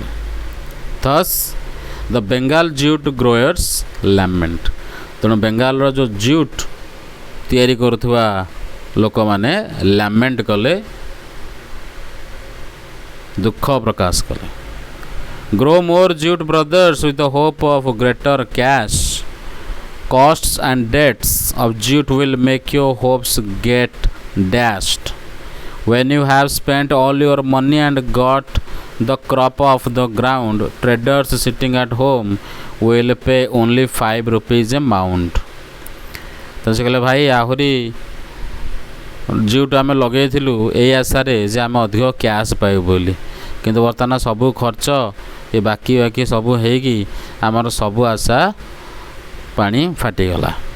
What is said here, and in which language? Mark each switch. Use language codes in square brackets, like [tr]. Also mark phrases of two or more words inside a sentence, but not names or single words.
[en] Thus the Bengal jute growers lament. [or] ତେଣୁ ବେଙ୍ଗାଲର ଯେଉଁ ଜୁଟ୍ ତିଆରି କରୁଥିବା ଲୋକମାନେ ଲ୍ୟାମେଣ୍ଟ କଲେ, ଦୁଃଖ ପ୍ରକାଶ କଲେ। [en] Grow more jute brothers with the hope of greater cash costs and debts of jute will make your hopes get dashed. When you have spent all your money and got the crop off the ground, traders sitting at home will pay only 5 rupees a mound. [or] ତ ସେ କହିଲେ ଭାଇ ଆହୁରି ଜୁଟ୍ ଆମେ ଲଗେଇଥିଲୁ ଏଇ ଆଶାରେ ଯେ ଆମେ ଅଧିକ କ୍ୟାସ୍ ପାଇବୁ ବୋଲି, କିନ୍ତୁ ବର୍ତ୍ତମାନ ସବୁ ଖର୍ଚ୍ଚ ଏ ବାକି ସବୁ ହେଇକି ଆମର ସବୁ ଆଶା ପାଣି ଫାଟିଗଲା।